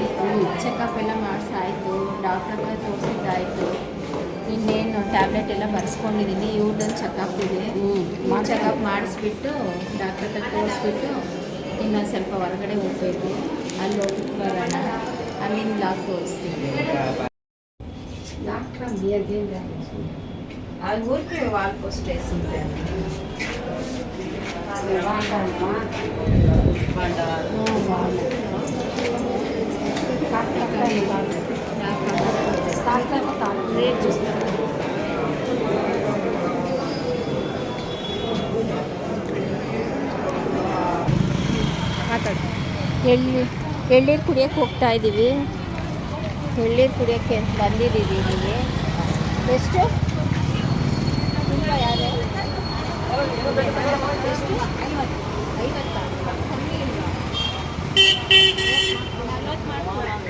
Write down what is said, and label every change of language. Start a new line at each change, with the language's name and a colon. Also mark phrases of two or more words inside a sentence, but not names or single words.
Kannada: ಚೆಕಪ್ ಎಲ್ಲ ಮಾಡಿಸಾಯಿತು, ಡಾಕ್ಟರ್ ಹತ್ರ ತೋರಿಸಿದ್ದಾಯಿತು. ಇನ್ನೇನು ಟ್ಯಾಬ್ಲೆಟ್ ಎಲ್ಲ ಬರ್ಸ್ಕೊಂಡಿದ್ದೀನಿ. ಇವ್ರದ್ದೊಂದು ಚೆಕಪ್ ಇದೆ. ಚೆಕಪ್ ಮಾಡಿಸ್ಬಿಟ್ಟು ಡಾಕ್ಟರ್ ಹತ್ರ ತೋರಿಸ್ಬಿಟ್ಟು ಇನ್ನೊಂದು ಸ್ವಲ್ಪ ಹೊರಗಡೆ ಹೋಗ್ಬೇಕು. ಅಲ್ಲಿ ಹೋಗಿ ಬರೋಣ. ಅಲ್ಲಿಂದ ಲಾಗ್ ತೋರಿಸ್ತೀನಿ.
Telugu: అది ఊరికి వాళ్ళకి స్ట్రెస్ ఉంటుంది. రేట్ చూస్తాను.
Kannada: ಎಳ್ಳೀರು ಕುಡಿಯೋಕ್ಕೆ ಹೋಗ್ತಾ ಇದ್ದೀವಿ. ಎಳ್ಳೀರು ಕುಡಿಯೋಕ್ಕೆ ಅಂತ ಬಂದಿದ್ದೀವಿ ಇಲ್ಲಿಗೆ. ಎಷ್ಟು ಯಾರು ಎಷ್ಟು 50 ಮಾಡ್ತೀವಿ.